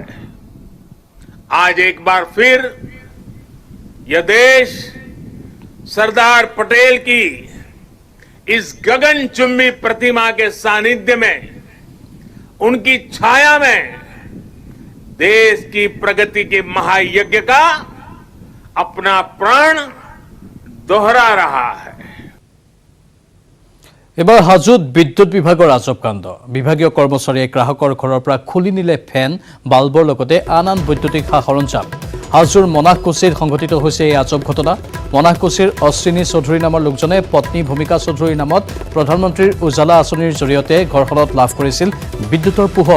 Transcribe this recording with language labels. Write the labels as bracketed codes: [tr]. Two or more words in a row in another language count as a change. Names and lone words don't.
[hi] आज एक बार फिर यह देश सरदार पटेल की इस गगनचुंबी प्रतिमा के सानिध्य में, उनकी छाया में देश की प्रगति के महायज्ञ का अपना प्राण दोहरा रहा है। [as] এবাৰ হাজোত বিদ্যুৎ বিভাগৰ আজব কাণ্ড। বিভাগীয় কৰ্মচাৰীয়ে গ্ৰাহকৰ ঘৰৰ পৰা খুলি নিলে ফেন, বাল্বৰ লগতে আন আন বৈদ্যুতিক সা সৰঞ্জাম। হাজোৰ মনাহকুছিত সংঘটিত হৈছে এই আজব ঘটনা। মনাহকুছিৰ অশ্বিনী চৌধুৰী নামৰ লোকজনে পত্নী ভূমিকা চৌধুৰীৰ নামত প্ৰধানমন্ত্ৰীৰ উজালা আঁচনিৰ জৰিয়তে ঘৰখনত লাভ কৰিছিল বিদ্যুতৰ পোহৰ।